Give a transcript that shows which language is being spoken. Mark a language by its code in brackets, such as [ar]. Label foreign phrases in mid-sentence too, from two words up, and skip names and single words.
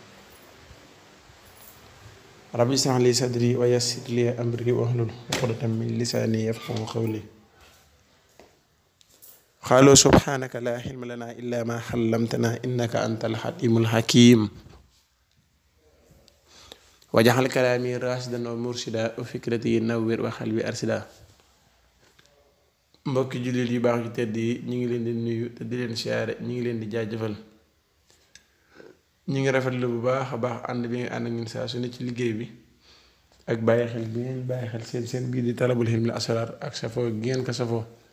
[ar] ربي اشرح لي صدري ويسر لي أمري واحلل عقدة من لساني يفقهوا قولي قالوا سبحانك لا علم لنا إلا ما علمتنا إنك أنت الحكيم الحكيم وجعل كلامي راشدا ومرشدا وفكرتي نور وقلبي أرشدا [wo] mbokki jullit yu baax yu tedd yi ñu ngi leen di nuyu te di leen siyaare ñu ngi leen di jaajëfal ñu ngi rafetlu bu baax a baax ànd bi nga ànd ak ñun saa su ne ci liggéey bi ak bàyyi xel bi ngeen bàyyi xel seen bii di talabul hilmi asrar ak safoo ngeen ko safoo